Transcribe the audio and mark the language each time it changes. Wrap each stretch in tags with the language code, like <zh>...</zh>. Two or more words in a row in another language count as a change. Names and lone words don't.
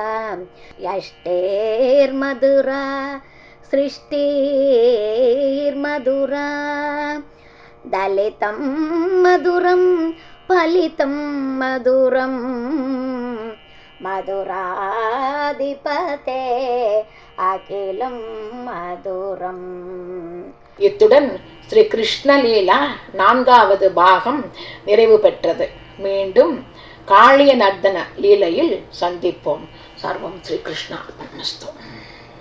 <sa>यष्टेर्मधुरा सृष्टिर्मधुरा दलितं मधुरं फलितं मधुरं मधुराधिपते अखिलं मधुरम्</sa> <ta>இத்துடன் ஸ்ரீ கிருஷ்ண லீலா 4வது பாகம் நிறைவு பெற்றது. மீண்டும் காளிய நர்த்தன லீலையில் சந்திப்போம்.</ta> <sa>सर्वं श्री कृष्णार्पणमस्तु.</sa>